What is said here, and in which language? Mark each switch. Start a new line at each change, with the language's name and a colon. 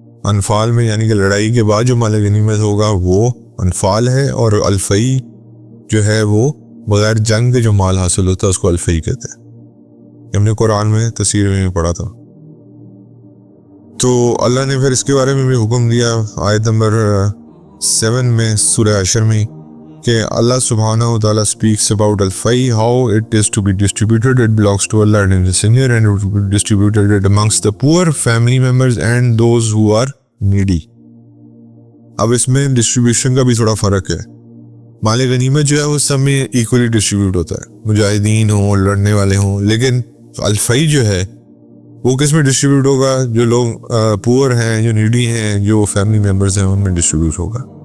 Urdu: انفال میں یعنی کہ لڑائی کے بعد جو مال غنیمت ہوگا وہ انفال ہے، اور الفی جو ہے وہ بغیر جنگ کے جو مال حاصل ہوتا ہے اس کو الفی کہتے ہیں. ہم نے قرآن میں تفسیر میں پڑھا تھا. تو اللہ نے پھر اس کے بارے میں بھی حکم دیا آیت نمبر 7 میں سورہ حشر میں کہ اللہ سبحانہ و تعالیٰ
English: speaks about الفی, how it is to be distributed. It belongs to Allah and His Messenger, and it will be distributed amongst the poor, family members and those who are needy.
Urdu: اب اس میں ڈسٹریبیوشن کا بھی تھوڑا فرق ہے. مال غنیمت جو ہے وہ سب میں ایکولی ڈسٹریبیوٹ ہوتا ہے، مجاہدین ہوں، لڑنے والے ہوں. لیکن الفی جو ہے وہ کس میں ڈسٹریبیوٹ ہوگا؟ جو لوگ پور ہیں، جو نیڈی ہیں، جو فیملی ممبرز ہیں، ان میں ڈسٹریبیوٹ ہوگا.